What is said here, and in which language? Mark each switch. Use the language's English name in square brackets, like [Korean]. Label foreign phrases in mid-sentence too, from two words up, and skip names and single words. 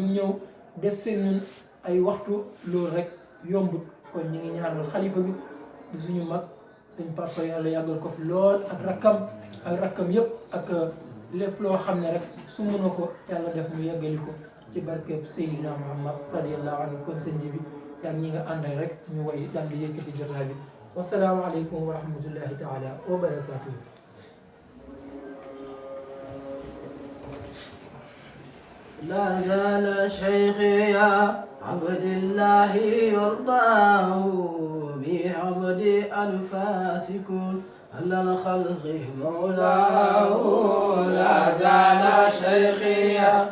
[Wolof] ñëw def seen ñun ay waxtu loolu rek yombut kon ñu ngi ñaanal xalifa bi di suñu mag suñ papa yàlla yàggal ko fi lool ak rakkam yëpp ak lépp loo xam ne rek su mën na ko yàlla def mu yeggali ko ci barkeeb Seydina Muhammad [Arabic] رضي الله عنه [Wolof] kon sëñ ji bi yaa ñi nga àndal rek ñu way daal di yëkkati jotaay bi [Arabic] والسلام عليكم ورحمة الله تعالى وبركاته لا زال شيخي يا عبد الله يرضاه بعبد أنفاسكم على الخلق مولاه لا زال شيخي يا